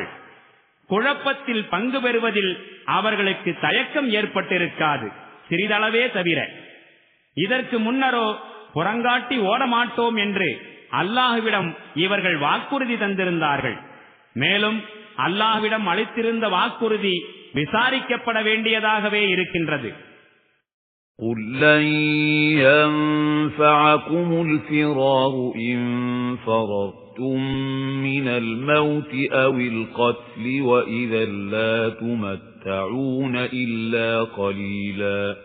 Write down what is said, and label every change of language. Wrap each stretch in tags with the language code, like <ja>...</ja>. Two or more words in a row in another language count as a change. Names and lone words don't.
<ta>குழப்பத்தில் பங்கு பெறுவதில் அவர்களுக்கு தயக்கம் ஏற்பட்டிருக்காது, சிறிதளவே தவிர. இதற்கு முன்னரோ புறங்காட்டி ஓடமாட்டோம் என்று அல்லாஹ்விடம் இவர்கள் வாக்குறுதி தந்திருந்தார்கள். மேலும் அல்லாஹ்விடம் அளித்திருந்த வாக்குறுதி விசாரிக்கப்பட வேண்டியதாகவே இருக்கின்றது.</ta> <ar>قُل لَّن يَنفَعَكُمُ الْفِرَارُ إِن فَرَرْتُم مِّنَ الْمَوْتِ أَوِ الْقَتْلِ وَإِذًا لَّا تُمَتَّعُونَ إِلَّا قَلِيلًا</ar>